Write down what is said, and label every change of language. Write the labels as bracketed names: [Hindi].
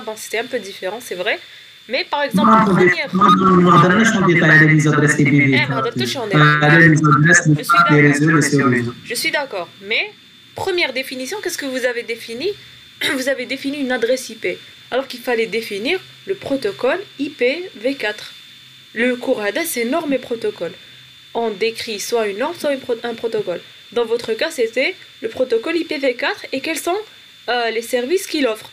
[French] Bon, c'était un peu différent, c'est vrai. Mais par exemple, la première. [Arabic] ما هضرناش [French] en détail [Arabic] على لي زادريس بي في 4 ما هضرتش en [French] على لي زادريس لي ريزو لي سوريزون. Je suis d'accord, mais première définition, qu'est-ce que vous avez défini? Vous avez défini une adresse IP, alors qu'il fallait définir le protocole IPv4. Le cours ADA, c'est norme et protocole. On décrit soit une norme, soit un protocole. Dans votre cas, c'était le protocole IPv4 et quels sont les services qu'il offre.